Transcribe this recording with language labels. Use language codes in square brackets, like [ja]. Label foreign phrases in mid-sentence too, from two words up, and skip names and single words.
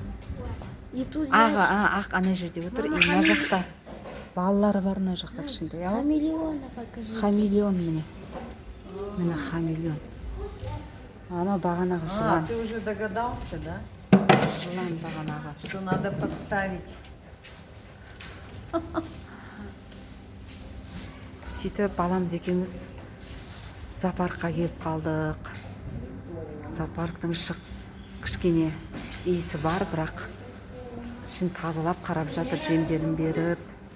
[ru] И тут [kk] Ақ ана жерде отыр, и мына жақта балалары бар, мына жақта кішкентай. [ru] хамелеона покажи. [kk] Хамелеон міне. Міне хамелеон. Анау бағанағы жылан. [ru] Ты уже догадался, да? [kk] Жылан бағанағы. [ru] Что надо подставить. [kk] Сөйтіп баламыз екеуміз зоопаркқа келіп қалдық. Зоопарктың кішкене иісі бар, бірақ ішін тазалап қарап жатыр, жемдерін беріп.